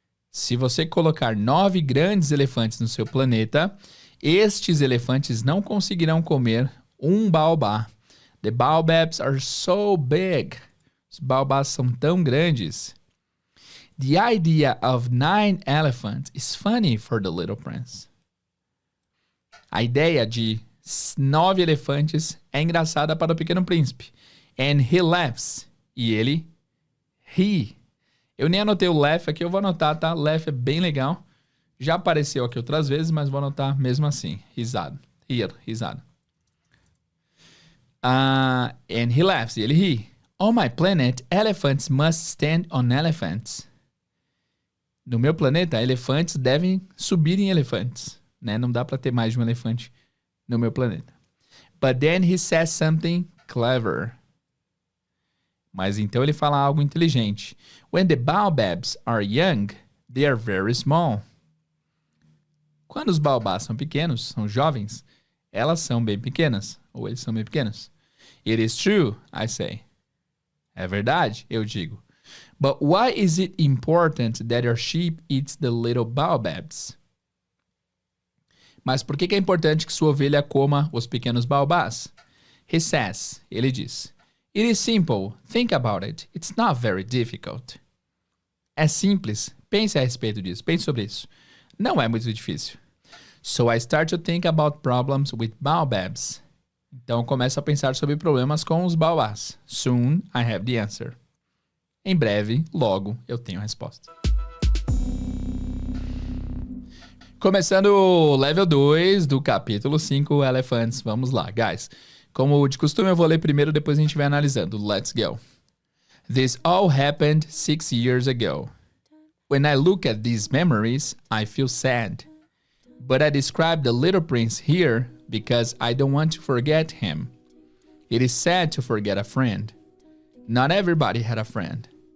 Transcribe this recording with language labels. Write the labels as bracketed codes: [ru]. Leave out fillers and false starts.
[pt] Se você colocar 9 grandes elefantes no seu planeta, estes elefantes não conseguirão comer um baobá. [en] The baobabs are so big. [pt] Os baobás são tão grandes. [en] The idea of 9 elephants is funny for the little prince. [pt] A ideia de 9 elefantes é engraçada para o Pequeno Príncipe. [en] And he laughs. [pt] E ele ri. Eu nem anotei o laugh aqui, eu vou anotar, tá? Laugh é bem legal. Já apareceu aqui outras vezes, mas vou anotar mesmo assim. Risada. Risada. [en] And he laughs. [pt] E ele ri. [en] On my planet, elephants must stand on elephants. [pt] No meu planeta, elefantes devem subir em elefantes. Né? Não dá para ter mais de um elefante no meu planeta. [en] But then he says something clever. [pt] Mas então ele fala algo inteligente. [en] When the baobabs are young, they are very small. [pt] Quando os baobás são pequenos, são jovens, elas são bem pequenas. Ou eles são bem pequenos. [en] It is true, I say. [pt] É verdade, eu digo. [en] But why is it important that your sheep eats the little baobabs? [pt] Mas por que é importante que sua ovelha coma os pequenos baobás? [en] He says, [pt] ele diz, [en] it is simple, think about it, it's not very difficult. [pt] É simples, pense a respeito disso, pense sobre isso. não é muito difícil. [en] So I start to think about problems with baobabs. [pt] Então eu começo a pensar sobre problemas com os baobás. [en] Soon I have the answer. [pt] Em breve, logo, eu tenho a resposta. Começando o level 2 do capítulo 5, Elephants. Vamos lá, guys. Como de costume, eu vou ler primeiro, depois a gente vai analisando. [en] Let's go. This all happened 6 years ago. When I look at these memories, I feel sad. But I describe the little prince here because I don't want to forget him. It is sad to forget a friend. Not everybody had a friend.